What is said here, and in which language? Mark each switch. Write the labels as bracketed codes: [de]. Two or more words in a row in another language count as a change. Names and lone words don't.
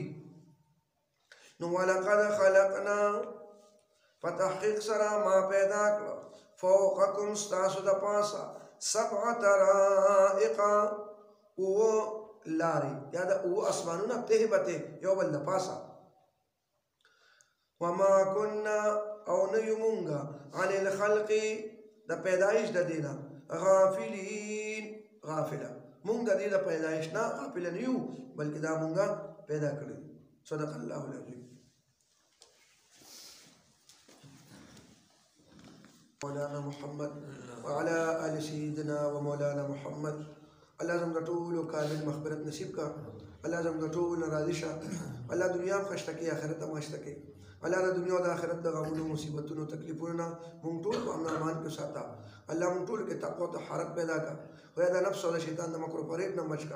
[ps] نو [ar] ولقد خلقنا [ps] فتحقیق سره ما پیدا کړ فوقکم ستاسو د پاسه 7 طرائق اووه لارې یا د اووه اسمانونه ته به ته یو بل د پاسه. [ar] وما كنا [ps] او نه یو مونږه [ar] عن الخلق [ps] د پیدایش د دینا غافلین غافله مونږ د دې د پیدایش نه غافل نه یو بلکې دا مونږه پیدا کړی. [ar] صدق الله العظیم. مولانا محمد وعلى آل سيدنا ومولانا محمد. [ps] الله زموږ ټولو کامل مغفرت نصیب کا. الله زموږ ټولو راضي شه. الله دنیا هم ښه کړي آخرت هم ښه کړي. الله د دنیا او د آخرت د غمونو مصیبتونو تکلیفونو مونږ ټول په امن امان کې ساته. الله مونږ ټول کې تقوا او طهارت پیدا کړه. خدای د نفس او د شیطان د مکر و فریب نه بچ کړه.